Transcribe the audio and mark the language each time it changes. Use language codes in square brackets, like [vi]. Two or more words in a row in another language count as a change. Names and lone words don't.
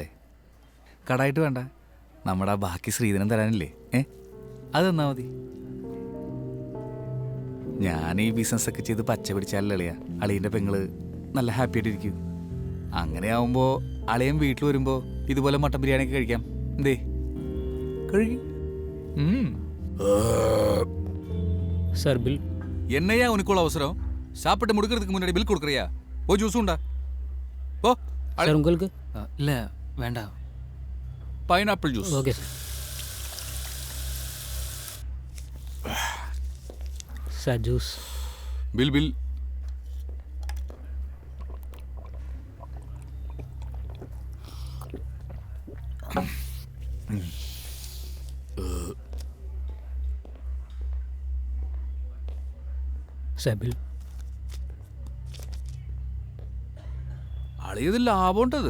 [ml] കടായിട്ട് വേണ്ട, നമ്മുടെ ആ ബാക്കി ശ്രീധനം തരാനില്ലേ? അത് തന്നാ മതി. ഞാൻ ഈ ബിസിനസ്സൊക്കെ ചെയ്ത് പച്ച പിടിച്ചാലല്ലേ അളിയ അളിയൻ്റെ പെങ്ങള് നല്ല ഹാപ്പി ആയിട്ടിരിക്കും. അങ്ങനെ ആവുമ്പോൾ അളിയൻ വീട്ടിൽ വരുമ്പോൾ ഇതുപോലെ മട്ടൻ ബിരിയാണിയൊക്കെ കഴിക്കാം. എന്തേ? കഴുകി [en] sir bill. [ta] என்னையா உனக்குள்ள அவசரம்? சாப்பிட்டு முடிக்கிறதுக்கு முன்னாடி பில் கொடுக்குறியா? ஓ ஜூஸ் உண்டா? ஓ சார் உங்களுக்கு? இல்லை, வேண்டாம். [en] pineapple juice. okay sir. sir juice. bill bill. sir bill. [ml] അളിയത് ലാഭമുണ്ടത്.